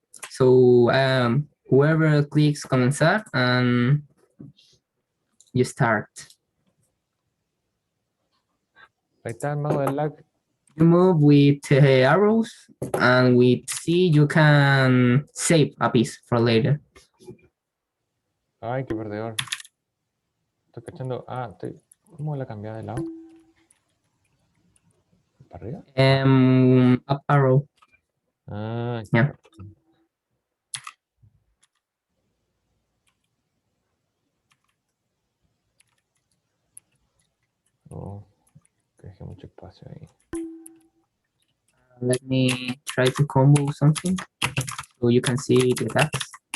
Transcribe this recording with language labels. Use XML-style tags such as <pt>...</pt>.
<en>So whoever clicks comenzar and you start.</en> <es>Ahí está el mago del lag.</es> <en>You move with arrows, and with C you can save a piece for later.</en> <es>Ay, qué perdedor. Estoy cachando. ¿Cómo la cambiada de lado? ¿Para arriba?</es> <en>Up arrow. Ah, Yeah.</en> <es>Oh, que dejé mucho espacio ahí.</es> <en>Let me try to combo something so you can see the attacks.</en>